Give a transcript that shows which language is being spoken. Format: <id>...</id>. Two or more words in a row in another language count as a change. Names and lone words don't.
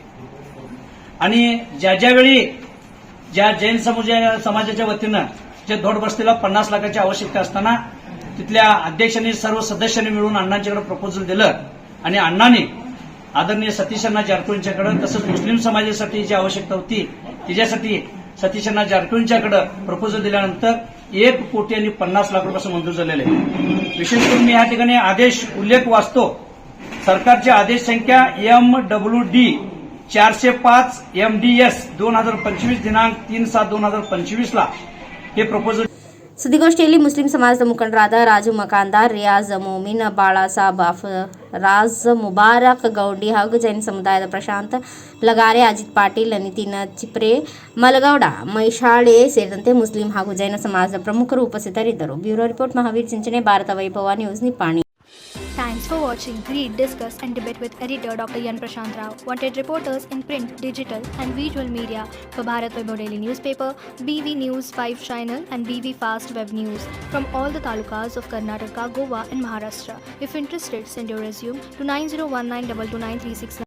<mr>आणि ज्यावेळी ज्या जैन समाजाच्या वतीनं जे धोड बस्तीला 50 लाखाची आवश्यकता असताना तिथल्या अध्यक्षांनी सर्व सदस्यांनी मिळून अण्णांच्याकडे प्रपोजल दिलं आणि अण्णांनी आदरणीय सतीश अण्णा जारकिहोळींच्याकडे तसंच मुस्लिम समाजासाठी जी आवश्यकता होती त्याच्यासाठी सतीश अण्णा जारकिहोळींच्याकडे प्रपोजल दिल्यानंतर 1 कोटी आणि 50 लाख रुपये मंजूर झालेले आहे. विशेष करून मी या ठिकाणी आदेश उल्लेख वाचतो. सरकारचे आदेश संख्या MWD 405 MDS 2025 दिनांक 3/7/2025 ला हे प्रपोजल.</mr> <kn>ಸುದ್ದಿಗೋಷ್ಠಿಯಲ್ಲಿ ಮುಸ್ಲಿಂ ಸಮಾಜದ ಮುಖಂಡರಾದ ರಾಜು ಮಕಾಂದಾರ್, ರಿಯಾಜ್ ಮೊಮಿನ್, ಬಾಳಾಸಾಬ್ ಅಫರಾಜ್, ಮುಬಾರಕ್ ಗೌಡಿ ಹಾಗೂ ಜೈನ ಸಮುದಾಯದ ಪ್ರಶಾಂತ್ ಲಗಾರೆ, ಅಜಿತ್ ಪಾಟೀಲ್, ನಿತಿನ್ ಚಿಪ್ರೆ, ಮಲಗೌಡ, ಮೈಶಾಳೆ ಸೇರಿದಂತೆ ಮುಸ್ಲಿಂ ಹಾಗೂ ಜೈನ ಸಮಾಜದ ಪ್ರಮುಖರು ಉಪಸ್ಥಿತರಿದ್ದರು. ಬ್ಯೂರೋ ರಿಪೋರ್ಟ್, ಮಹಾವೀರ್ ಚಿಂಚನೆ, ಭಾರತ ವೈಭವ ನ್ಯೂಸ್, ನಿಪ್ಪಾಣಿ.</kn> <en>Thanks for watching. Read, discuss, and debate with editor Dr. Yan Prashant Rao. Wanted reporters in print, digital, and visual media for Bharat Vaibhav Daily Newspaper, BV News 5 Channel, and BV Fast Web News from all the talukas of Karnataka, Goa, and Maharashtra. If interested, send your resume to 9019229369.</en>